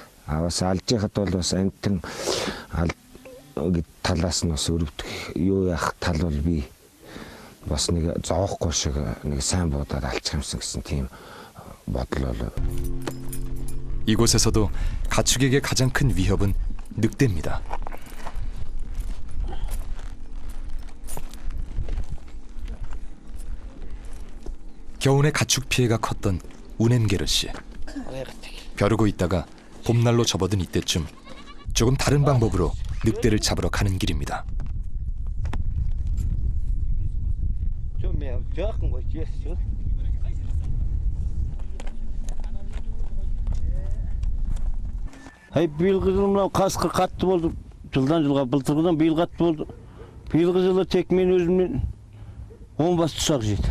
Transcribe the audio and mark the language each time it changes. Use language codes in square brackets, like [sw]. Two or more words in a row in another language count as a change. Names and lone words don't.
[mn] Бас алжихад бол бас антон талаас нь бас өрөвдөх юу яах тал бол би бас нэг зоохгүй шиг нэг сайн буудаад алчих юмсан гэсэн тийм бодол бол. [ko] 이곳에서도 가축에게 가장 큰 위협은 늑대입니다. 겨우내 가축 피해가 컸던 우넴게르 씨. 벼르고 있다가 봄날로 접어든 이때쯤 조금 다른 방법으로 늑대를 잡으러 가는 길입니다. [kk] Биылғы жылы мынау қасқыр қатты болды. Жылдан жылға былтырғыдан биыл қатты болды. Биылғы жылы тек мен өзімнен 10 бас тұсақ жеді.